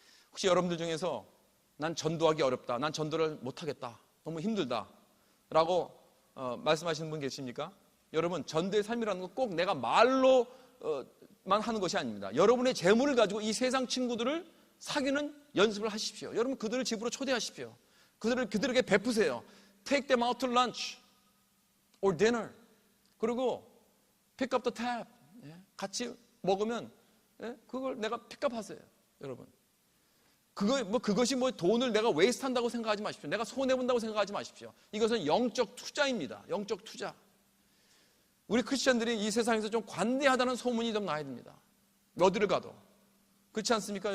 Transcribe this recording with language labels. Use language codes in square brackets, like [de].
[ko] 혹시 여러분들 중에서 난 전도하기 어렵다. 난 전도를 못하겠다. 너무 힘들다. 라고 말씀하시는 분 계십니까? 여러분 전도의 삶이라는 건 꼭 내가 말로만 하는 것이 아닙니다. 여러분의 재물을 가지고 이 세상 친구들을 사귀는 연습을 하십시오. 여러분 그들을 집으로 초대하십시오. 그들에게 베푸세요. [en] Take them out to lunch or dinner. [ko] 그리고 [en] pick up the tab. [ko] 같이 먹으면 그걸 내가 픽업하세요. 여러분. 그것이 돈을 내가 웨이스트한다고 생각하지 마십시오. 내가 손해본다고 생각하지 마십시오. 이것은 영적 투자입니다. 영적 투자. 우리 크리스천들이 이 세상에서 좀 관대하다는 소문이 좀 나야 됩니다. 어디를 가도. 그렇지 않습니까?